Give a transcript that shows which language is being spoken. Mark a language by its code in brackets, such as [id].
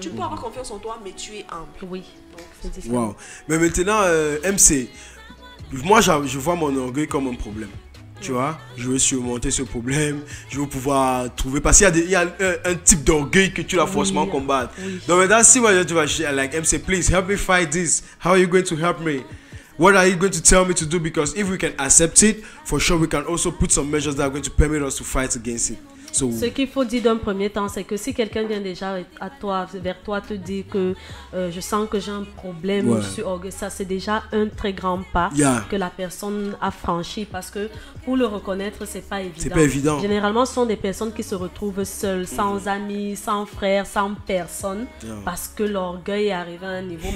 [fr] Tu peux avoir confiance en toi, mais tu es humble. Oui, c'est différent. Mais maintenant, MC, moi je vois mon orgueil comme un problème. Tu vois, je veux surmonter ce problème, je veux pouvoir trouver. Parce qu'il y a un type d'orgueil que tu dois forcément combattre. Donc maintenant, si moi tu vas like MC, [en] please help me fight this. How are you going to help me? What are you going to tell me to do? Because if we can accept it, for sure we can also put some measures that are going to permit us to fight against it. So, [fr] ce qu'il faut dire d'un premier temps, c'est que si quelqu'un vient déjà à toi, vers toi, te dire que je sens que j'ai un problème sur orgueil, ça c'est déjà un très grand pas que la personne a franchi, parce que pour le reconnaître, c'est pas évident. C'est pas évident. Généralement, ce sont des personnes qui se retrouvent seules, sans amis, sans frères, sans personne, parce que l'orgueil est arrivé à un niveau.